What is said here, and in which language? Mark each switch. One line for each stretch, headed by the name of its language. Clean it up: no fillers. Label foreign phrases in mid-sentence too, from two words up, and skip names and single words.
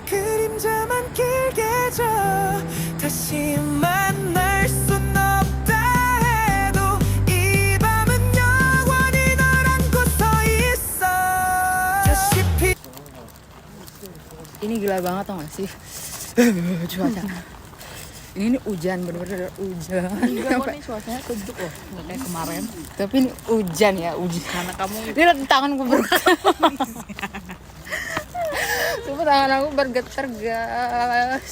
Korean: 그림자만 길게 져 다시 만날 순 없다 해도 이 밤은 영원히 너란 곳 서 있어 다시 피
Indonesian: Ini gila banget tau gak sih? Cuaca. Ini hujan, bener-bener hujan. Nih cuacanya sejuk loh, nggak kayak kemarin. Tapi ini hujan ya, hujan. Karena kamu Ini lihat tangan gue bergetar. Sumpah tangan aku bergetar guys.